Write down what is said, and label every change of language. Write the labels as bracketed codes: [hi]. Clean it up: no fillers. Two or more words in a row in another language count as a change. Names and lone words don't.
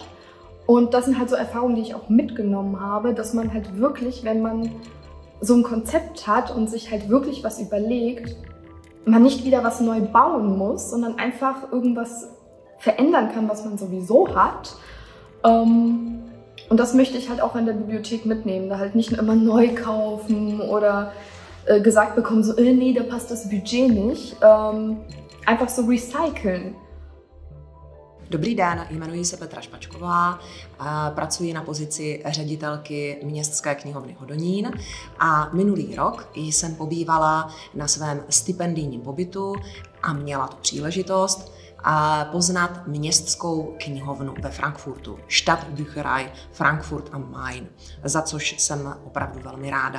[de] Und das sind halt so Erfahrungen, die ich auch mitgenommen habe, dass man halt wirklich, wenn man so ein Konzept hat und sich halt wirklich was überlegt, man nicht wieder was neu bauen muss, sondern einfach irgendwas verändern kann, was man sowieso hat. Und das möchte ich halt auch in der Bibliothek mitnehmen, da halt nicht immer neu kaufen oder gesagt bekommen, so, nee, da passt das Budget nicht. Einfach so recyceln. [cs] Dobrý den, jmenuji se Petra Špačková, pracuji na pozici ředitelky Městské knihovny Hodonín a minulý rok jsem pobývala na svém stipendijním pobytu a měla tu příležitost poznat městskou knihovnu ve Frankfurtu, Stadtbücherei Frankfurt am Main, za což jsem opravdu velmi ráda.